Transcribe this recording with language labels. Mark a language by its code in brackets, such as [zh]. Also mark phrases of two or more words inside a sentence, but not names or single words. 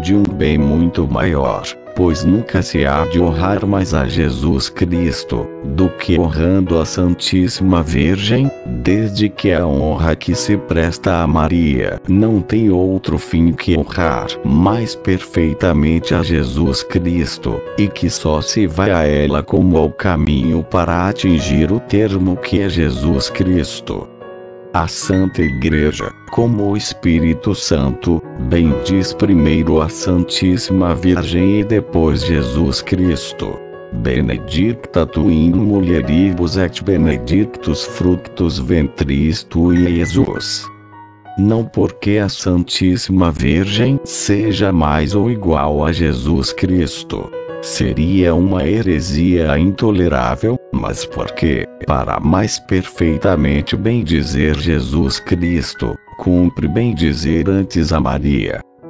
[pt] de um bem muito maior, pois nunca se há de honrar mais a Jesus Cristo, do que honrando a Santíssima Virgem, desde que a honra que se presta a Maria não tem outro fim que honrar mais perfeitamente a Jesus Cristo, e que só se vai a ela como ao caminho para atingir o termo que é Jesus Cristo. A Santa Igreja, como o Espírito Santo, bendiz primeiro a Santíssima Virgem e depois Jesus Cristo. [la] Benedicta tu in mulieribus et benedictus fructus ventris tui, Jesus. [pt] Não porque a Santíssima Virgem seja mais ou igual a Jesus Cristo. Seria uma heresia intolerável, mas porque, para mais perfeitamente bendizer Jesus Cristo, cumpre bendizer antes a Maria.